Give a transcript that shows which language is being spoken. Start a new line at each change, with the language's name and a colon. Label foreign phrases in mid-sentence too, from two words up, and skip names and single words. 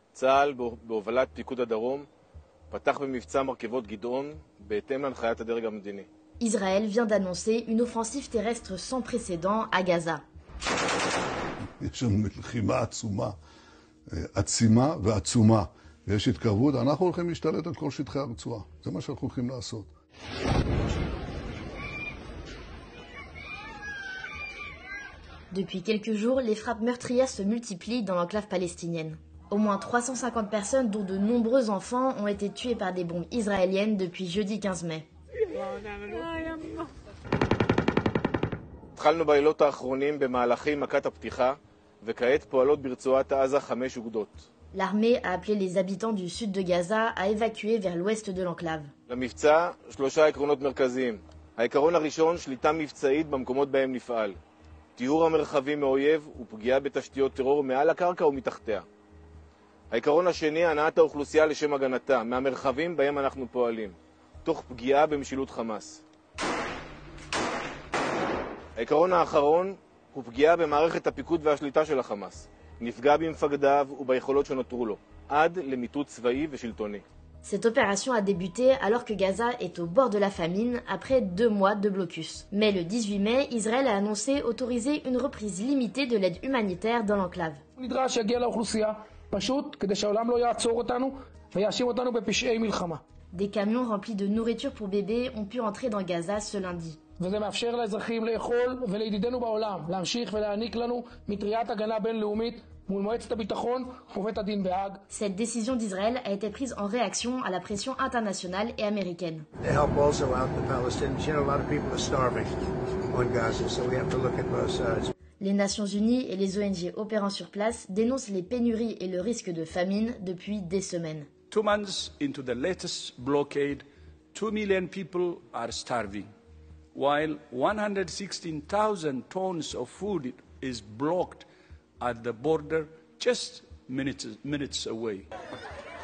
Hebrew: צה"ל בהובלת פיקוד הדרום פתח במבצע מרכבות גדעון בהתאם להנחיית הדרג המדיני.
French: Israël vient d'annoncer une offensive terrestre sans précédent à Gaza.
Hebrew: יש לנו לחימה עצימה ועצומה, ויש התקרבות, אנחנו הולכים להשתלט על כל שטחי הרצועה. זה מה שאנחנו הולכים לעשות.
French: Depuis quelques jours, les frappes meurtrières se multiplient dans l'enclave palestinienne. Au moins 350 personnes, dont de nombreux enfants, ont été tuées par des bombes israéliennes depuis jeudi 15 mai.
Hebrew: התחלנו בלילות האחרונים במהלכי מכת הפתיחה, וכעת פועלות ברצועת עזה 5 אוגדות.
French: L'armée a appelé les habitants du sud de Gaza à évacuer vers l'ouest de l'enclave.
Hebrew: למבצע 3 עקרונות מרכזיים. העיקרון הראשון, שליטה מבצעית במקומות בהם נפעל. טיהור המרחבים מאויב ופגיעה בתשתיות טרור מעל הקרקע ומתחתיה. העיקרון השני, הנעת האוכלוסייה לשם הגנתה, מהמרחבים בהם אנחנו פועלים, תוך פגיעה במשילות חמאס. העיקרון האחרון הוא פגיעה במערכת הפיקוד והשליטה של החמאס. נפגע במפקדיו וביכולות שנותרו לו, עד למיטוט צבאי ושלטוני.
French: Cette opération a débuté alors que Gaza est au bord de la famine après 2 mois de blocus. Mais le 18 mai, Israël a annoncé autoriser une reprise limitée de l'aide humanitaire dans l'enclave. Des camions remplis de nourriture pour bébés ont pu entrer dans Gaza ce lundi.
Hebrew: וזה מאפשר לאזרחים לאכול ולידידינו בעולם להמשיך ולהעניק לנו מטריית הגנה בינלאומית מול מועצת הביטחון ובית הדין בהאג.
French: Cette décision d'Israël a été prise en réaction à la pression internationale et américaine.
English: They help also out the Palestinians. You know, a lot of people are starving on Gaza, so we have to look at both sides.
French: Les Nations Unies et les ONG opérant sur place dénoncent les pénuries et le risque de famine depuis des semaines.
English: 2 months into the latest blockade, 2 million people are starving, while 116,000 tons of food is blocked at the border just minutes away.